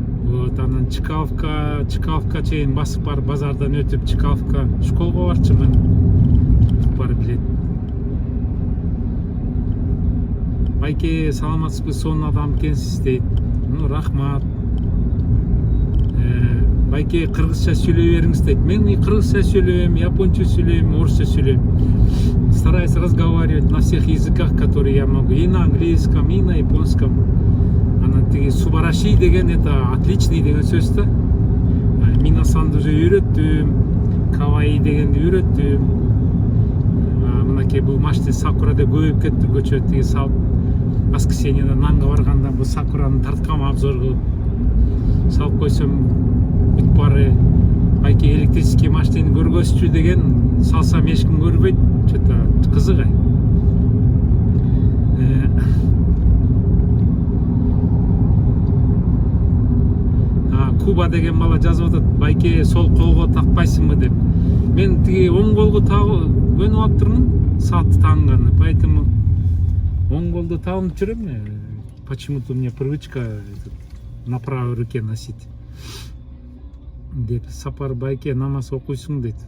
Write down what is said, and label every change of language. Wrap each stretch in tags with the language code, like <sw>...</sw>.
<ky>Вот, анан Чкаловка чейин басып барып, базардан өтүп Чкаловка школго барчымын. Бар билет. Байке, саламатсызбы, сонун адам экенсиз дейт. Ну, рахмат. Байке, кыргызча сүйлөй бериңиз дейт. Мен кыргызча сүйлөйм, японча сүйлөйм, орусча сүйлөйм.</ky> <ru>Стараюсь разговаривать на всех языках, которые я могу. И на английском, и на японском.</ru> <ky>Анан тиги субараши деген,</ky> <ru>это отличный</ru> <ky>деген сөз да. Минасанды уже үйрөттүм. Каваи дегенди үйрөттүм. Мынакей бул машина сакурада көбөйүп кетти, көчө тиги салып. Воскресеньеда нанга барганда бул сакураны тарткам, обзор кылып. Салып койсом бүт бары. Байке, электрический машинени көргөзчү деген, салсам эчким көрбөйт.</ky> <ru>Что-то</ru> <ky>кызык ай. Куба деген бала жазып атат, байке, сол колго такпайсыңбы деп. Мен тиги оң колго көнүп алыптырмын, саатты таңганы. Поэтому оң колду тагынып жүрөм.</ky> <ru>Почему-то у меня привычка на правой руке носить.</ru> <ky>деп Сапар байке намаз окуйсуң дейт.</ky>